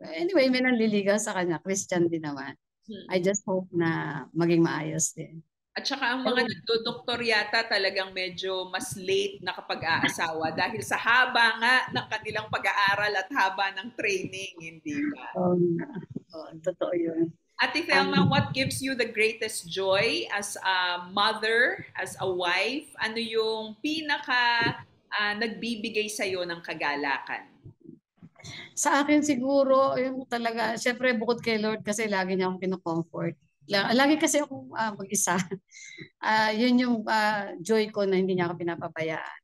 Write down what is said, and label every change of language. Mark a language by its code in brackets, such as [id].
[tl] Anyway, may nanliligaw sa kanya. Christian din naman. [en] I just hope [tl] na maging maayos din. At saka ang mga nagdodoktor yata talagang medyo mas late na kapag aasawa dahil sa haba nga ng kanilang pag-aaral at haba ng training, hindi ba? Totoo yun. [en] Ate Thelma, what gives you the greatest joy as a mother, as a wife? [tl] Ano yung pinaka nagbibigay sa'yo ng kagalakan? Sa akin siguro, yung talaga, syempre bukod kay Lord kasi lagi niya akong kino-comfort. Lagi kasi akong mag-isa. Yun yung joy ko na hindi niya ako pinapabayaan.